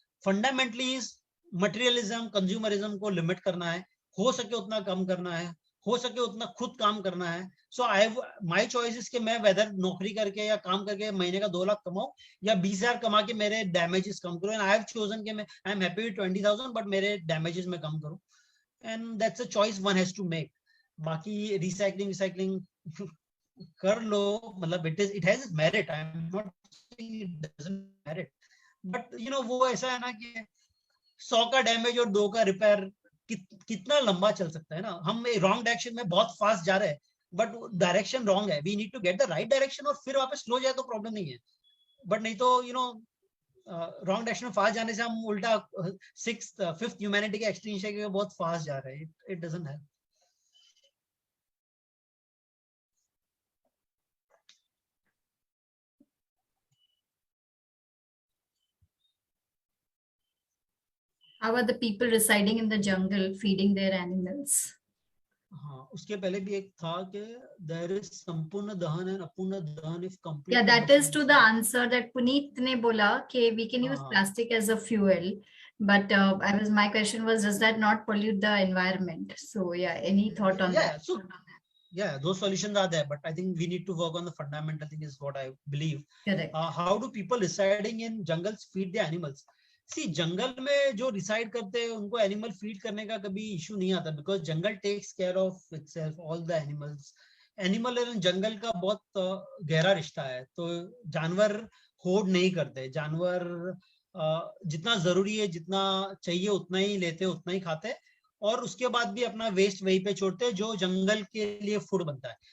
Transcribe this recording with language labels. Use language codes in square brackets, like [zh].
[hi] Fundamentally materialism, consumerism को limit करना है, हो सके उतना कम करना है, हो सके उतना खुद काम करना है. [en] so my choice is [hi] कि मैं वेदर नौकरी करके या काम करके महीने का 2 लाख कमाऊं या 20,000 कमा के मेरे डैमेजेस कम करूं. [en] and I have chosen कि मैं I am happy with 20,000 but [hi] मेरे डैमेजेस में कम करूं. [en] And that's a choice one has to make. [hi] बाकी recycling कर लो, मतलब [en] it has its merit. I'm not saying it doesn't merit, but [hi] वो ऐसा है ना कि 100 का डैमेज और 2 का रिपेयर कितना लंबा चल सकता है ना. हम रॉन्ग डायरेक्शन में बहुत फास्ट जा रहे हैं बट डायरेक्शन रॉन्ग है. [en] we need to get the right direction [hi] और फिर वापस स्लो जाए तो प्रॉब्लम नहीं है. बट नहीं तो रॉन्ग डायरेक्शन में फास्ट जाने से हम उल्टा 6th 5th ह्यूमैनिटी के एक्सटेंशन के बहुत फास्ट जा रहे हैं. [en] It doesn't help. How are the people residing in the jungle feeding their animals? हाँ, उसके पहले भी एक था कि there is संपूर्ण दहन and अपूर्ण दहन if complete. Yeah, that is to the answer that [hi] Puneet ने बोला कि [en] we can use plastic as a fuel, but my question was, does that not pollute the environment? So yeah, any thought on that? So yeah, those solutions are there, but I think we need to work on the fundamental thing is what I believe. Correct. How do people residing in jungles feed their animals? [hi] सी जंगल में जो reside करते हैं उनको animal feed करने का कभी issue नहीं आता, because [en] Jungle takes care of itself all the animals. [hi] Animal and जंगल का बहुत गहरा रिश्ता है, तो जानवर होड़ नहीं करते, जानवर जितना जरूरी है, जितना चाहिए उतना ही लेते, उतना ही खाते, और उसके बाद भी अपना वेस्ट वहीं पे छोड़ते हैं जो जंगल के लिए फूड बनता है।